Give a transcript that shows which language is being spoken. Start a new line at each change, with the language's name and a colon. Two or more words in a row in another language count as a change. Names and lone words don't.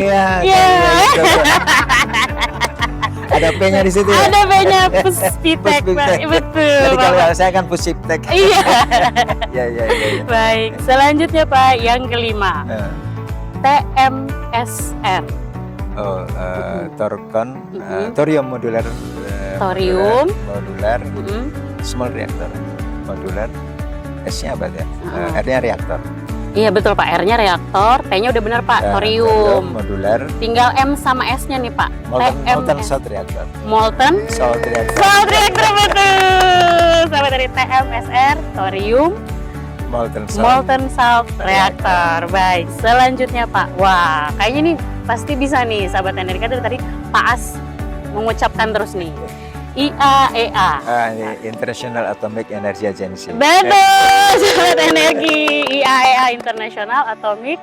Indonesian: Iya. Ada P-nya di situ ya? Ada P-nya Puspitek, Pak. Betul. Jadi kalau Bapak. saya kan Pusiptek. Iya. Iya. Baik, selanjutnya Pak, yang kelima. TMSR. Torkon,
English: Thorium Modular.
Indonesian: Thorium.
English: Modular. Small Reactor. Modular.
Indonesian: S-nya apa ya? R-nya reaktor. Iya betul Pak, R-nya reaktor, T-nya udah benar Pak, thorium. Modular. Tinggal M sama S-nya nih Pak.
English: Molten Salt Reactor. Molten Salt Reactor. Salt Reactor,
Indonesian: betul. Sama dari TMSR, thorium,
English: Molten Salt Reactor.
Indonesian: Baik, selanjutnya Pak. Wah, kayaknya nih pasti bisa nih sahabat energi. Kan tadi Pak As mengucapkan terus nih. IAEA. Ini International Atomic Energy Agency. Betul, sahabat energi. IAEA International Atomic